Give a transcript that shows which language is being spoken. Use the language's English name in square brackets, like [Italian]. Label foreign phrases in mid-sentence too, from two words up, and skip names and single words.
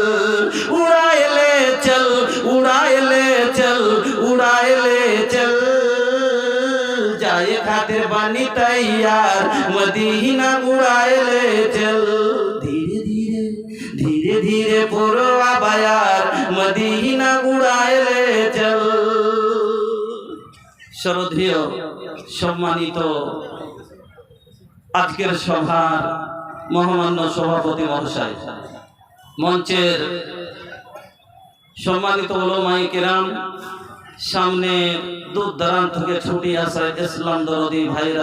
[Bhojpuri] उड़ाए ले चल उड़ाए ले चल उड़ाए ले चल जाए खातिर बनी तैयार मदीना उड़ाए ले चल धीरे धीरे धीरे धीरे पुरवा बयार मदीना उड़ाए ले चल [Bangla] শ্রদ্ধেয় সম্মানিত আজকের সভার মহামান্য সভাপতি মহাশয় মঞ্চের সম্মানিত উলামায়ে কেরাম সামনে দূর দূরান্ত থেকে ছুটে আসা ইসলাম দরদি ভাইরা